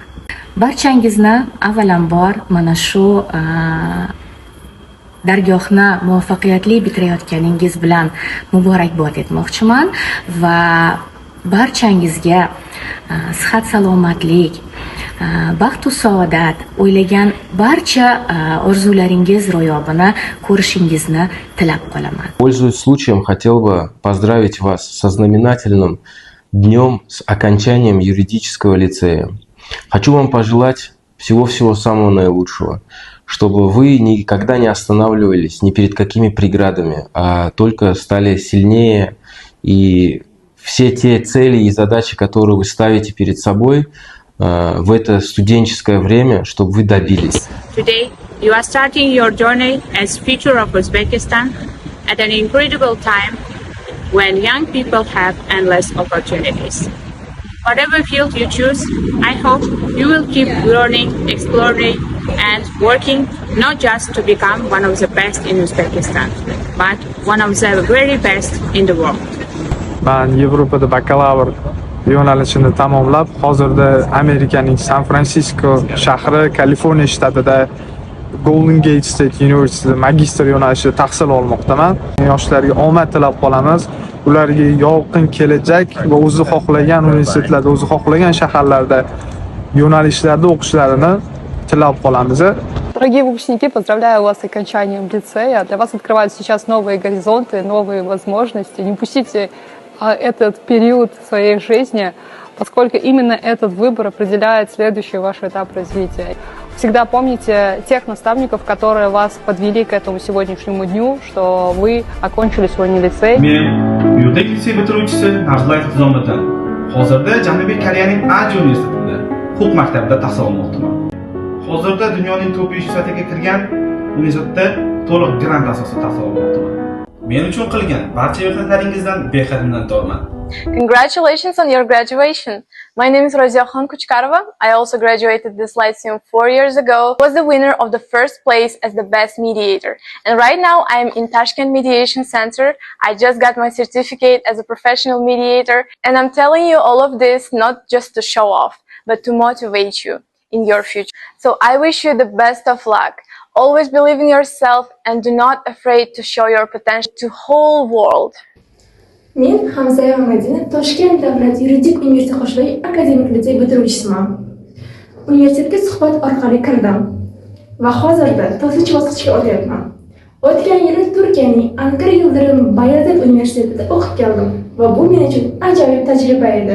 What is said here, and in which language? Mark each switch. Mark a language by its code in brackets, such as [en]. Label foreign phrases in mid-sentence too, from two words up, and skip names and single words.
[uz] Barchangizni avvalambor mana shu dargohni muvaffaqiyatli bitirayotganingiz bilan muborakbod etmoqchiman va barchangizga sihat salomatlik, baxt va saodat, o'ylagan barcha orzularingiz ro'yobini ko'rishingizni tilab qolaman. [ru] Пользуясь случаем, хотел бы поздравить вас со знаменательным днем с окончанием юридического лицея. Хочу вам пожелать всего-всего самого наилучшего, чтобы вы никогда не останавливались ни перед какими преградами, а только стали сильнее, и все те цели и задачи, которые вы ставите перед собой в это студенческое время, чтобы вы добились. [en] Today, you are starting your journey as future of Uzbekistan at an incredible time when young people have endless opportunities. Whatever field you choose, I hope you will keep learning, exploring, and working not just to become one of the best in Uzbekistan, but one of the very best in the world. [uz] Men Yevropada bakalavr yo'nalishini tamomlab, hozirda Amerikaning San Fransisko shahri, Kaliforniya shtatida Golden Gate State University magistr yo'nalishida tahsil olmoqdaman. Yoshlarga omad tilab qolamiz. Ularga yorqin kelajak va o'zi xohlagan universitetlarda, o'zi xohlagan shaharlarda, yo'nalishlarda o'qishlarini tilab qolamiz. [ru] Дорогие выпускники, поздравляю вас с окончанием лицея. Для вас открываются сейчас новые горизонты, новые возможности. Не упустите этот период своей жизни, поскольку именно этот выбор определяет следующий ваш этап развития. Всегда помните тех наставников, которые вас подвели к этому сегодняшнему дню, что вы окончили свой лицей. [uz] Men yuridik litsey bitiruvchisi Narxlar Tizomatan. Hozirda Janubiy Koreyaning Aj universitetida huquq maktabida tahsil olmoqdaman. Hozirda dunyoning top 500 ga kirgan universitetda to'liq grant asosida tahsil olmoqdaman. Men uchun qilgan barcha mehnatlaringizdan behad minnatdorman. [en] Congratulations on your graduation. My name is Raziyakhan Kuchkarova. I also graduated this Lyceum 4 years ago. I was the winner of the first place as the best mediator. And right now I am in Tashkent Mediation Center. I just got my certificate as a professional mediator. And I'm telling you all of this not just to show off, but to motivate you in your future. So I wish you the best of luck. Always believe in yourself and do not afraid to show your potential to whole world. [uz] Men Hamza Ahmadina Toshkent davlat yuridik universiteti qo'shmali akademik litsey bitiruvchisiman. Universitetga suhbat orqali kirdim va hozirda 4-bosqichga o'tyapman. O'tgan yili Turkiyaning Ankara Yildirim Bayazid universitetida o'qib keldim va bu men uchun ajoyib tajriba edi.